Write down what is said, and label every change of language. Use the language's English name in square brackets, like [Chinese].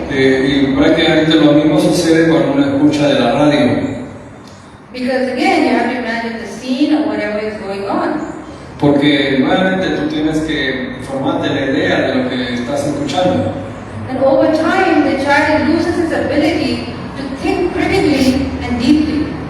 [Spanish] Y prácticamente lo mismo sucede cuando uno escucha de la radio. [English] Because again, you have to imagine the scene or whatever is going on. [Spanish] Porque nuevamente tú tienes que formarte la idea de lo que estás escuchando. [English] And over time, the child loses its ability to think critically and deeply.